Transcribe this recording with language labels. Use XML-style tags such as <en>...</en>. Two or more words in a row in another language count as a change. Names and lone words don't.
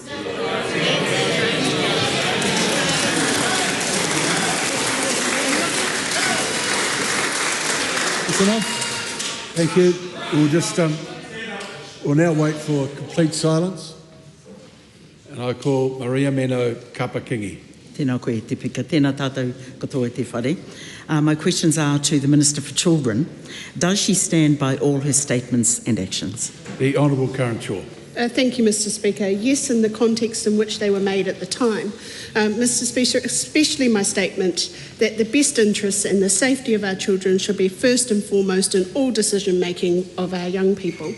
<en>Thank you. We'll just we'll now wait for complete silence. And I call Maria Meno Kapakingi.</en> <mi>Tēnā koe te pika, tēnā tātou katoa te whare.</mi> <en>My questions are to the Minister for Children. Does she stand by all her statements and actions? The Honourable Karen Shaw. Thank you, Mr. Speaker. Yes, in the context in which they were made at the time. Mr. Speaker, especially my statement that the best interests and the safety of our children should be first and foremost in all decision-making of our young people.</en>